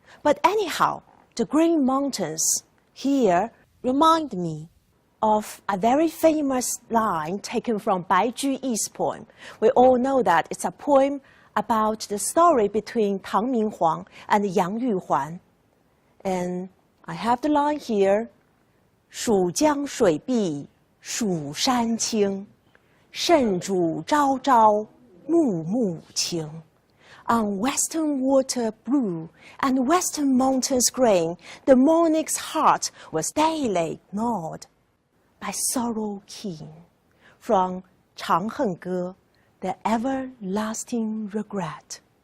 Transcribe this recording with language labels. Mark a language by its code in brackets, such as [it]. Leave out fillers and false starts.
[en] But anyhow, the Green Mountains here remind me of a very famous line taken from Bai Juyi's poem. We all know that it's a poem about the story between Tang Minghuang and Yang Yuhuan. And I have the line here, [zh] 蜀江水碧蜀山青，圣主朝朝暮暮晴。 [en] On western water blue and western mountains green, the monarch's heart was daily gnawed by sorrow keen. From 长恨歌, the everlasting regret.